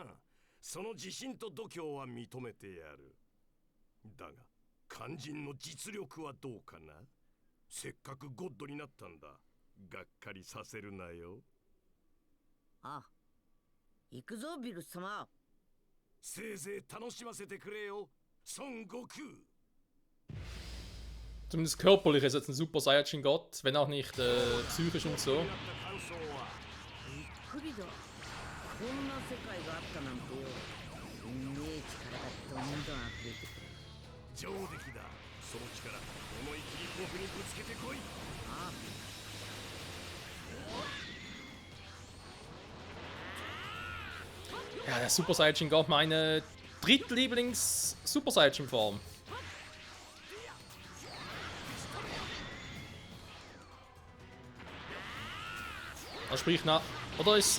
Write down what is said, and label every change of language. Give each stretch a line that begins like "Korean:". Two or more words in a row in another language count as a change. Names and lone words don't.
Japanese: その自信と度胸は認めてやる。だが肝心の実力はどうかな。せっかくゴッドになったんだ。がっかりさせるなよ。あ、行くぞビルス様。せいぜい楽しませてくれよ、孫悟空。
German: Zumindest körperlich ist jetzt ein Super Saiyajin-Gott, wenn auch nicht psychisch und so.
Japanese: びっくりだ。こんな世界があったなんてよ。すんげえ力がどんどん溢れてくる。上出来だ。その力、思い切り僕にぶつけてこい。あ、
German: Ja, der Super Saiyajin-Gott, meine drittlieblings-Super Saiyajin-Form. Also sprich nach. Oder ist.